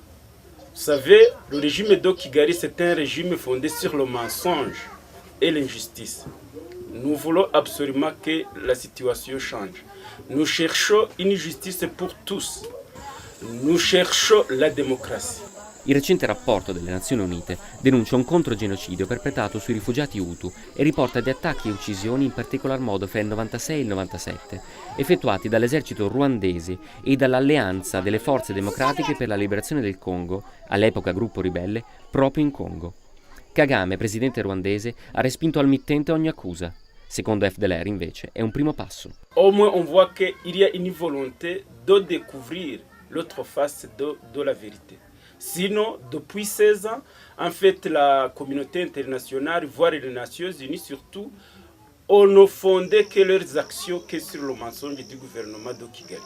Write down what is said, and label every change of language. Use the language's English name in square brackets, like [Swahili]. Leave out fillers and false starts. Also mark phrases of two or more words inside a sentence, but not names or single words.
[French] Vous savez, le régime de Kigali, c'est un régime fondé sur le mensonge et l'injustice. Nous voulons absolument que la situation change. Nous cherchons une justice pour tous. Nous cherchons la démocratie. [Italian] Il recente rapporto delle Nazioni Unite denuncia un controgenocidio perpetrato sui rifugiati Hutu e riporta di attacchi e uccisioni in particolar modo fra il 96 e il 97, effettuati dall'esercito ruandese e dall'Alleanza delle Forze Democratiche per la Liberazione del Congo, all'epoca gruppo ribelle, proprio in Congo. Kagame, presidente ruandese, ha respinto al mittente ogni accusa. Secondo FDLR, invece, è un primo passo. [French] Au moins on voit qu'il y a une volonté de découvrir l'autre face de la vérité. Sinon, depuis 16 ans, en fait, la communauté internationale, voire les Nations Unies surtout, on ne fondait que leurs actions que sur le mensonge du gouvernement de Kigali.